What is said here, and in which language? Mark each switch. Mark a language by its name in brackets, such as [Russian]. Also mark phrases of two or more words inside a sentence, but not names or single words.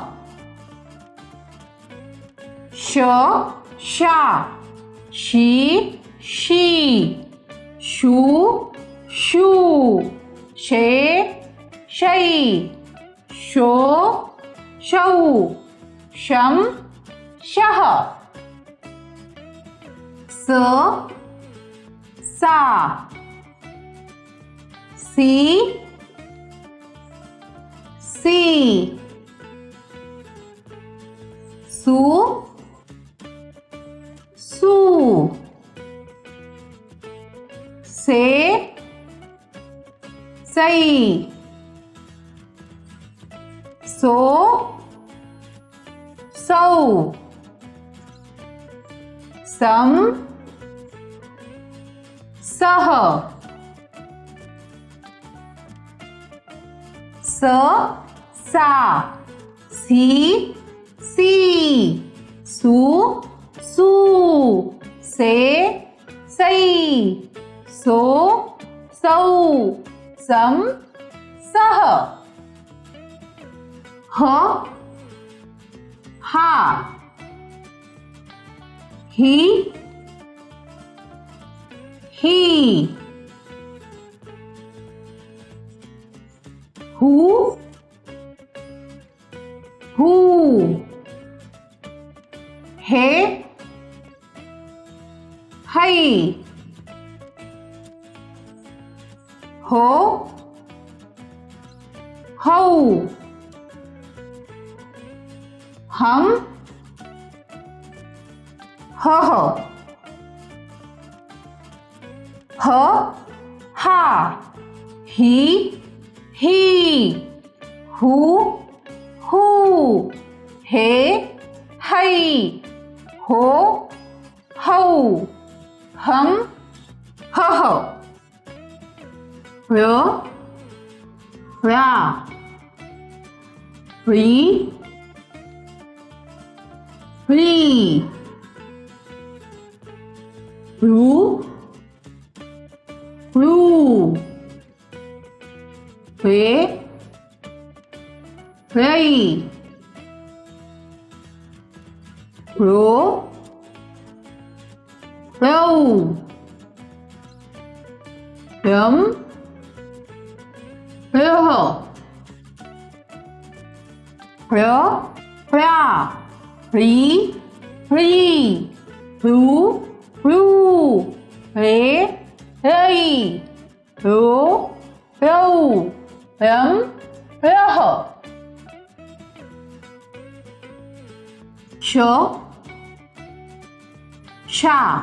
[Hindi] श शा शी शी शू शू शे शई शो शौ शम शह स सा सी सी सू सू से सई सो सौ सम सह स सा सी सी सू सू से सई सो सौ सम सह ह हा ही ही हू हू हे हई हो हौ हम हह ह हा ही ही हू हू हे हई हो हौ हम हह य रा री री रू रू रे रे रो रो रम रह र रा री री रू रू रे रे रो रो रम रह श शा